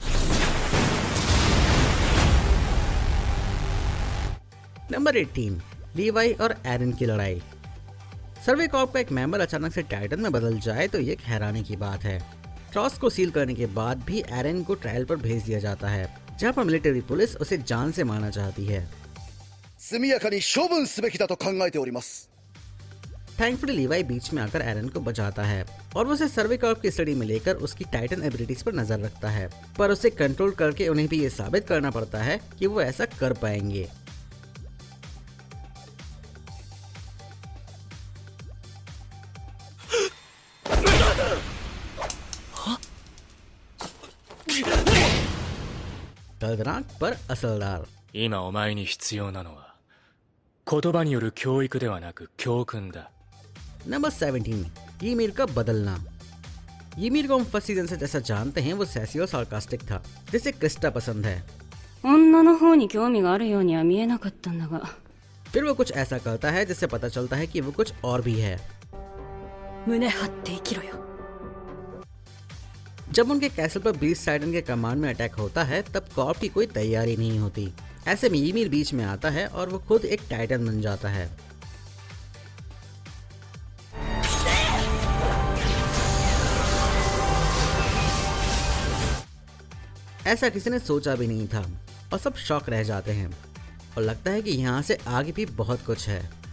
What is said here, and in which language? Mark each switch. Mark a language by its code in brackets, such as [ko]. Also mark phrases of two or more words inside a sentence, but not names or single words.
[hi] नंबर 18, लीवाई और एरन की लड़ाई। सर्वे कॉर्प का एक मेंबर अचानक से टाइटन में बदल जाए तो ये एक हैरानी की बात है। ट्रॉस को सील करने के बाद भी एरन को ट्रायल पर भेज दिया जाता है जहां पर मिलिट्री पुलिस उसे जान से मारना चाहती है। [ja] 速やかに処分すべきだと考えております。 [hi] थैंकफुली लीवाई बीच में आकर एरन को बचाता है और वो उसे सर्वे कॉर्प की स्टडी में लेकर उसकी [en] titan abilities [hi] पर नजर रखता है, पर उसे कंट्रोल करके उन्हें भी ये साबित करना पड़ता है कि वो ऐसा कर पाएंगे। दर्दनाक पर असरदार। [ja] 今お前に必要なのは言葉による教育ではなく教訓だ。 [hi] नंबर 17, ईमिर का बदलना। ईमिर को हम [en] first season [hi] से जैसा जानते हैं वो सैसी और सार्कास्टिक था जिसे क्रिस्टा पसंद है। [ja] 女の方に興味があるようには見えなかったんだが [hi] फिर वो कुछ ऐसा करता है जिससे पता चलता है कि वो कुछ और भी है। [ja] 胸張って生きろよ [hi] जब उनके कैसल पर बीस्ट टाइटन के कमांड में अटैक होता है तब कॉर्प की कोई तैयारी नहीं होती। ऐसे में ईमिर बीच में आता है और वो खुद एक टाइटन बन जाता है। ऐसा किसी ने सोचा भी नहीं था और सब शॉक रह जाते हैं और लगता है कि यहाँ से आगे भी बहुत कुछ है।